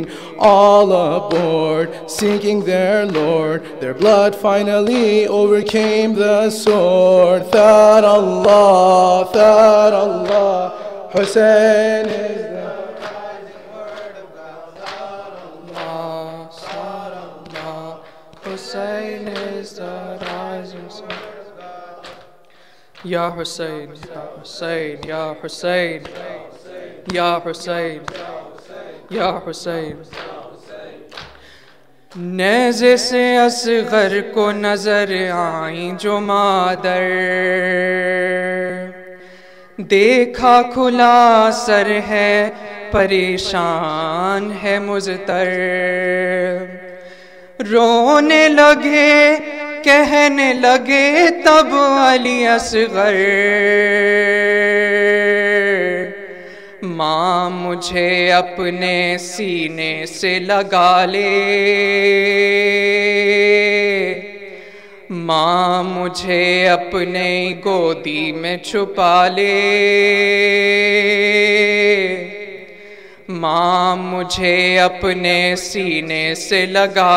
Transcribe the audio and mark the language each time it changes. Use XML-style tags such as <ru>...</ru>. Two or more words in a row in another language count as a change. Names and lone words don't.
<en>All aboard, seeking their Lord, their blood finally overcame the sword.</en> <ar>ثار الله</ar> <en>Hussein is the rising word of God.</en> <ar>ثار الله</ar> <en>Hussein is the rising word of God. Ya Hussein, Ya Hussein, Ya Hussein, Ya Hussein, Ya Hussein.</en> <ur>نیزے سے اصغر کو نظر آئی جو مادر، دیکھا کھلا سر ہے پریشان ہے مضطر. رونے لگے کہنے لگے تب علی اصغر, ماں مجھے اپنے سینے سے لگا لے، ماں مجھے اپنے گودی میں چھپا لے، ماں مجھے اپنے سینے سے لگا</ur>